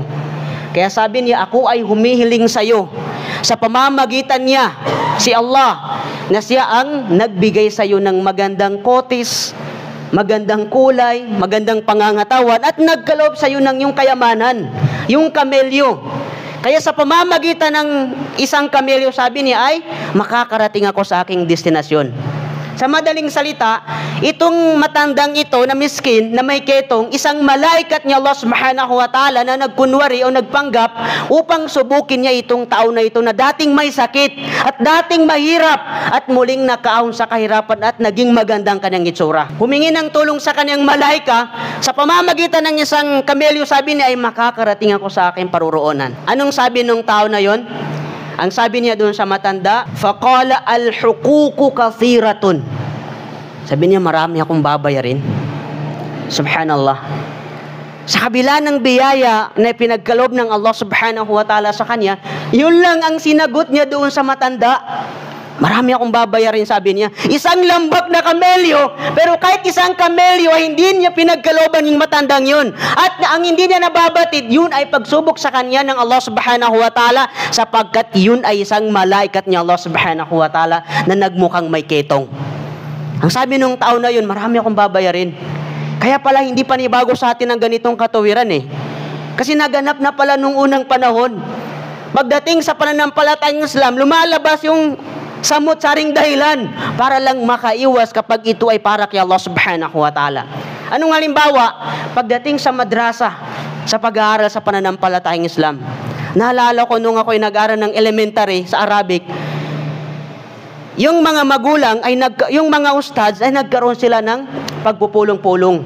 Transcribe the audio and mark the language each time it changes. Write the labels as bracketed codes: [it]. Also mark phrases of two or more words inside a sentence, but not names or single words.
[tl] Kaya sabi niya, ako ay humihiling sa iyo. Sa pamamagitan niya, si Allah, na siya ang nagbigay sa iyo ng magandang kotis, magandang kulay, magandang pangangatawan, at nagkaloob sa iyo ng iyong kayamanan, yung kamelyo. Kaya sa pamamagitan ng isang kamelyo, sabi niya ay, makakarating ako sa aking destinasyon. Sa madaling salita, itong matandang ito na miskin, na may ketong, isang malaikat ni Allah [ar] subhanahu wa ta'ala [tl] na nagkunwari o nagpanggap upang subukin niya itong tao na ito na dating may sakit at dating mahirap at muling nakaahon sa kahirapan at naging magandang kanyang itsura. Humingi ng tulong sa kanyang malaika, sa pamamagitan ng isang kamelyo, sabi niya ay makakarating ako sa aking paruroonan. Anong sabi ng tao na yon? Ang sabi niya doon sa matanda, [ar] faqala al-huququ kathiratun. [tl] Sabi niya, marami akong babayarin. [ar] Subhanallah. [tl] Sa kabila ng biyaya na pinagkaloob ng Allah [ar] subhanahu wa ta'ala [tl] sa kanya, yun lang ang sinagot niya doon sa matanda. Marami akong babayarin, sabi niya. Isang lambak na kamelyo, pero kahit isang kamelyo ay hindi niya pinagkalooban yung matandang yun. At ang hindi niya nababatid, yun ay pagsubok sa kanya ng Allah [ar] subhanahu wa ta'ala, [tl] sapagkat yun ay isang malaikat ni Allah [ar] subhanahu wa ta'ala [tl] na nagmukhang may ketong. Ang sabi ng tao na yun, marami akong babayarin. Kaya pala hindi panibago sa atin ang ganitong katuwiran eh. Kasi naganap na pala nung unang panahon. Pagdating sa pananampalatayang Islam, lumalabas yung samot-saring dahilan para lang makaiwas kapag ito ay para kay Allah [ar] subhanahu wa ta'ala. [tl] Anong halimbawa? Pagdating sa madrasa, sa pag-aaral sa pananampalatayang Islam. Naalala ko nung ako ay nag-aaral ng elementary sa Arabic, yung mga magulang, yung mga ustads ay nagkaroon sila ng pagpupulong-pulong.